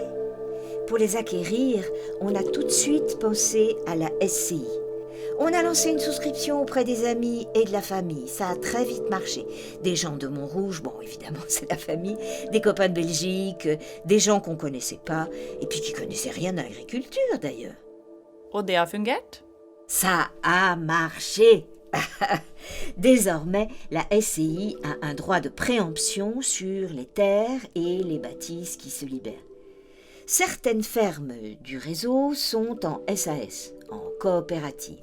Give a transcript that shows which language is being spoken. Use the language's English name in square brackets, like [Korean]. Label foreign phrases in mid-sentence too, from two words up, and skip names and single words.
[French] Pour les acquérir, on a tout de suite pensé à la SCI. On a lancé une souscription auprès des amis et de la famille. Ça a très vite marché. Des gens de Montrouge, bon évidemment c'est la famille, des copains de Belgique, des gens qu'on ne connaissait pas, et puis qui ne connaissaient rien à l'agriculture d'ailleurs. [Norwegian] Og det har fungert? [French] Ça a marché. Désormais, la SCI a un droit de préemption sur les terres et les bâtisses qui se libèrent. Certaines fermes du réseau sont en SAS, en coopérative.